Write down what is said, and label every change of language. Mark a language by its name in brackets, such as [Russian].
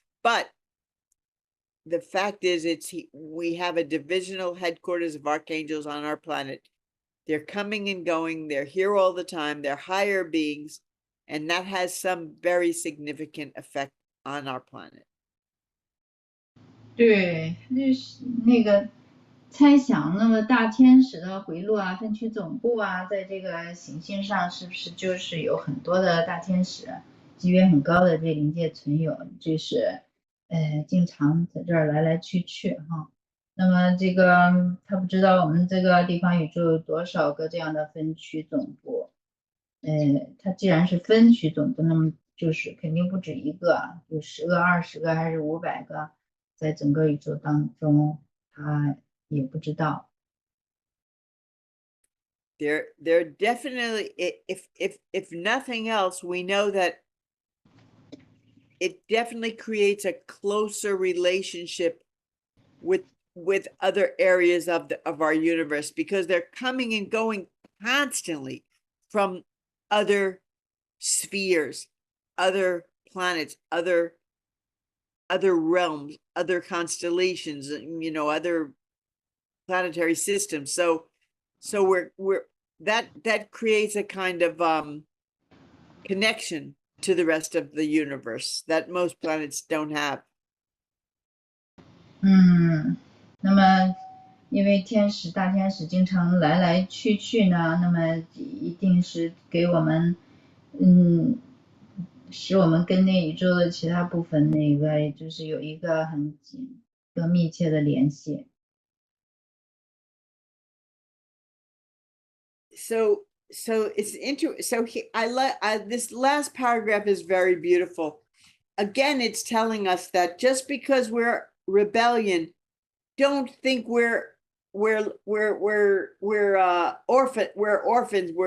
[English] But the fact is, we have a divisional headquarters of archangels on our planet. They're coming and going. They're here all the time. They're higher beings, and that has some very significant effect on our planet. [Chinese] 对，那个猜想，那么大天使的回路啊，分区总部啊，在这个行星上是不是就是有很多的大天使，级别很高的这灵界存有，就是经常在这儿来来去去哈。那么这个他不知道我们这个地方宇宙有多少个这样的分区总部，它既然是分区总部，那么就是肯定不止一个，有10个、20个还是500个，在整个宇宙当中，他也不知道。 [English] They're definitely, if nothing else, we know that it definitely creates a closer relationship with other areas of our universe, because they're coming and going constantly. from other spheres, other planets, other realms, other constellations, other planetary systems. So we're that creates a kind of connection to the rest of the universe that most planets don't have. [Chinese] 那么因为大天使经常来来去去呢，那么一定是给我们使我们跟那宇宙的其他部分就是有一个更密切的联系。 [English] So it's this last paragraph is very beautiful. Again, it's telling us that just because we're rebellion, don't think we're orphans.